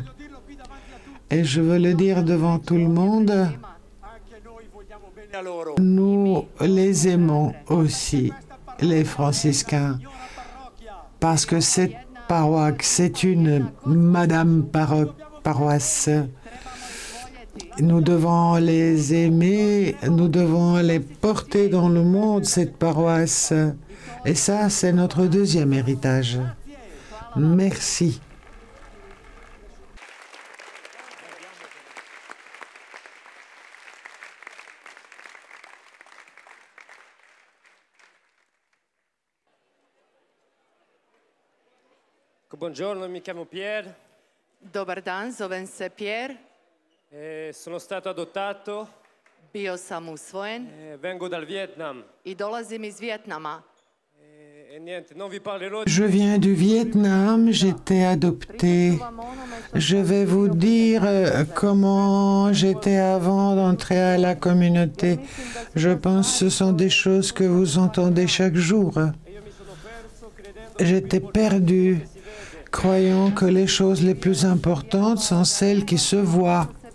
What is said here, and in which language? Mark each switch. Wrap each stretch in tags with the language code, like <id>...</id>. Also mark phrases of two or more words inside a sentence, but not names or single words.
<fr>Et je veux le dire devant tout le monde, nous les aimons aussi, les franciscains, parce que cette paroisse, c'est une Madame paroisse. Nous devons les aimer, nous devons les porter dans le monde, cette paroisse. Et ça, c'est notre deuxième héritage. Merci.</fr> <it>Buongiorno, mi chiamo Pierre.</it> <hr>Dobar dan, zovem se Pierre.</hr> <it>Sono stato adottato.</it> <hr>Bio sam usvojen.</hr> <it>Vengo dal Vietnam.</it> <hr>I dolazim iz Vietnama.</hr> <fr>Je viens du Vietnam, j'étais adopté. Je vais vous dire comment j'étais avant d'entrer à la communauté. Je pense que ce sont des choses que vous entendez chaque jour. J'étais perdu, croyant que les choses les plus importantes sont celles qui se voient.</fr>